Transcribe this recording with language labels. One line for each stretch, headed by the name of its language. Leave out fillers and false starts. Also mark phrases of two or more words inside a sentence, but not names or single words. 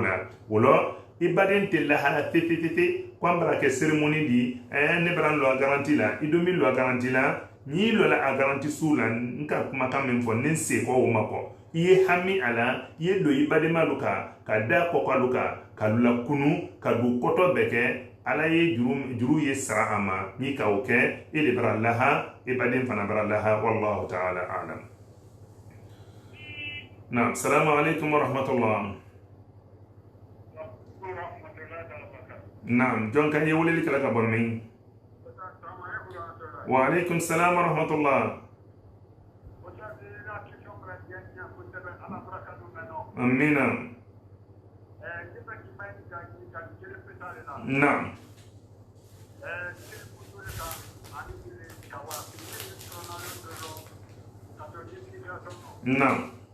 Bambara: la wolo i baden tɛ lahala tete ko an bara kɛ cérémonie di ne bara lɔ a garanti la i don min lɔ a garanti la n'i lɔla a garanti su la n ka kumakan min fɔ ne se kɔ o ma kɔ i ye hami a la i ye don i badema lu ka da kɔkɔ lu ka la kunu ka du kɔtɔ bɛɛ kɛ ala ye juru ye sara a ma n'i ka o kɛ e de bara laha e baden fana bara laha
Arabic: والله تعالى أعلم. نعم، السلام عليكم ورحمة الله.
Bambara: Naam, jɔn kan ye weleli kɛla ka bɔ min?
Arabic: وعليكم السلام ورحمة الله. Amina. Naam. Naam.